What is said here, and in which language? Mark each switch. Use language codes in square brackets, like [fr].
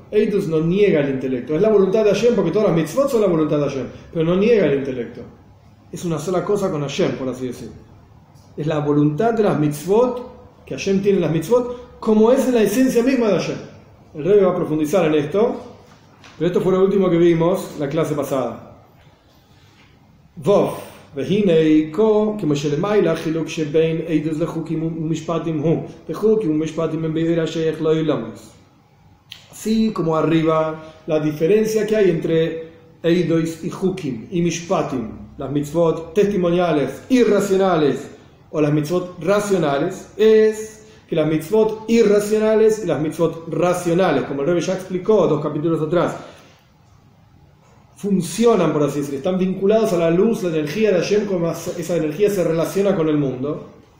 [es] Eidois no niega el intelecto. Es la voluntad de Hashem, porque todas las mitzvot son la voluntad de Hashem, pero no niega el intelecto. Es una sola cosa con Hashem, por así decirlo. Es la voluntad de las mitzvot, que Hashem tiene en las mitzvot, como es en la esencia misma de Hashem. El Rebbe va a profundizar en esto, pero esto fue lo último que vimos la clase pasada. [he] Vov, והנה כה כמו שלמעלה חילוק שבין עדות לחוקים ומשפטים הוא וחוקים ומשפטים הם בעיר השייך לעולמות. [es] Así como arriba, la diferencia que hay entre eidois y hukim y mishpatim, las mitzvot testimoniales irracionales o las mitzvot racionales, es que las mitzvot irracionales y las mitzvot racionales, como el Rebbe ya explicó 2 capítulos atrás, funcionan, por así decirlo, están vinculados a la luz, la energía de Hashem, como esa energía se relaciona con el mundo.